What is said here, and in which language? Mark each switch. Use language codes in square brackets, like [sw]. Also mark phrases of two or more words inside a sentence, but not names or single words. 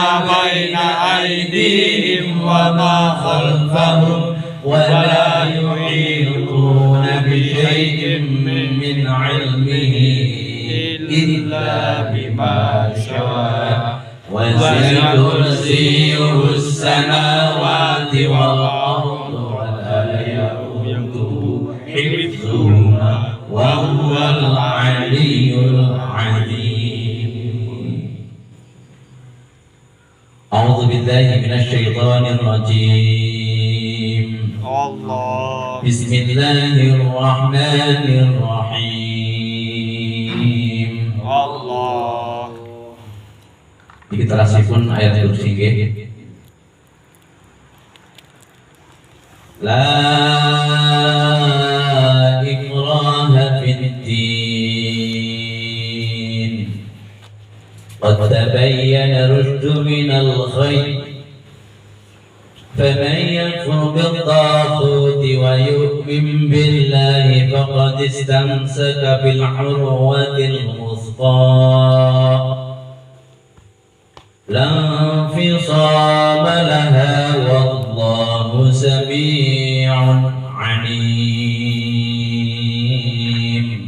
[ar] بين أيديهم وما خلفهم ولا يحيطون بشيء من علمه إلا بما شاء وسع كرسيه السماوات والأرض ولا يئوده حفظهما وهو العلي العظيم. أعوذ بالله من الشيطان الرجيم. الله بسم الله الرحمن الرحيم. Allah. [jv] Iki terasipun ayat kursi nggih. [ar] لا إكراه في الدين. قد تبين الرشد من الغي. فمن يكفر بالطاغوت ويؤمن بالله فقد استمسك بالعروة الوثقى لا انفصام لها والله سميع عليم.